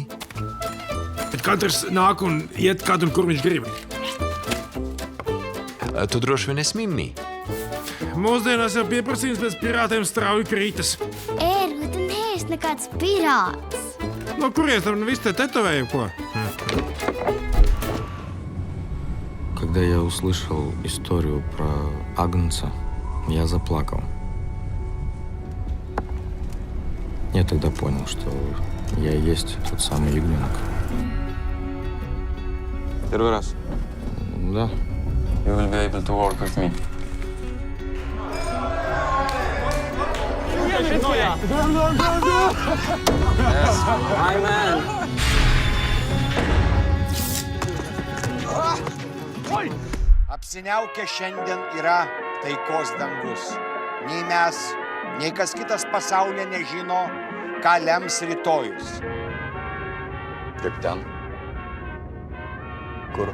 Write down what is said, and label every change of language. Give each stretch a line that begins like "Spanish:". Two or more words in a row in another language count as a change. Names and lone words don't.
Latvian: Bet katrs nāk un iet kad un kur viņš grib. Tu droši vien esi Mimi. Mūsdienās jau pieprasījums pēc pirātiem strauji krītas. Ērgli, tu neesi nekāds pirāts. No kurienes tam viss te tetovēju, ko?
Russian: Когда я услышал историю про Агнца, я заплакал. Я тогда понял, что я и есть тот самый ягненок. Первый раз. Да.
English: You will be able to work with me. Yes, my man.
Lithuanian: Apsiniaukę šiandien yra taikos dangus. Nei mes, nei kas kitas pasaulyje nežino, ką lems rytojus. Kaip ten? Kur?